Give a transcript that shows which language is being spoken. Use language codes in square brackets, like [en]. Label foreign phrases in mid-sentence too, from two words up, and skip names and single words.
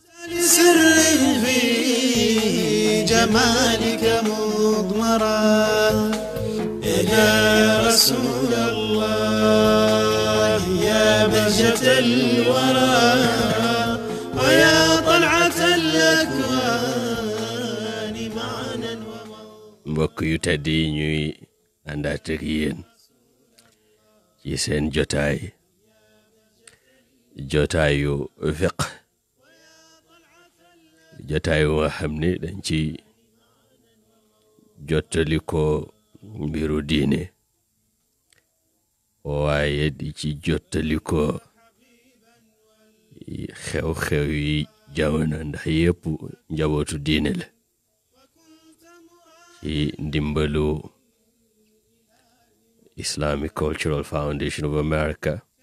[ar] سر في جمالك مضمرا يا رسول الله يا بهجة الورى ويا طلعة الأكوان معنا [wo] mbokk yu tedd yi ñuy àndaat ak yéen ci seen jotaayu fiq jotaayu nga xam ne dañ ci jottali ko mbiru diine waaye di ci jottali ko xew-xew yi jamono ndax yépp njabootu diine la ci ndimbalu Islamic Cultural Foundation of America